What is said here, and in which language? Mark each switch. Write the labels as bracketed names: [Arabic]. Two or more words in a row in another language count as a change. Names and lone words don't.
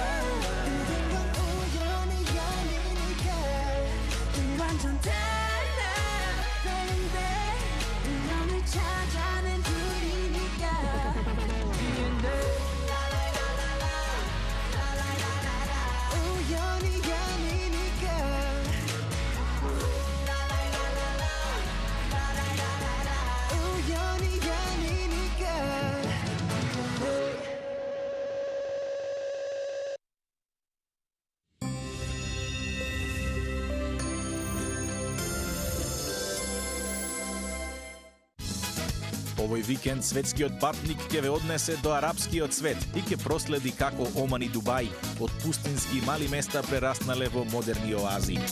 [Korean] 모든 건 우연이 아니니까 우리 완전 달라 baby 운명을 찾아낸 둘이니까 우연이 아니니까 우연이 아니니까 [Macedonian] Овој викенд светскиот патник ќе ве однесе до арапскиот свет и ќе проследи како Оман и Дубај од пустински мали места прераснале во модерни оази.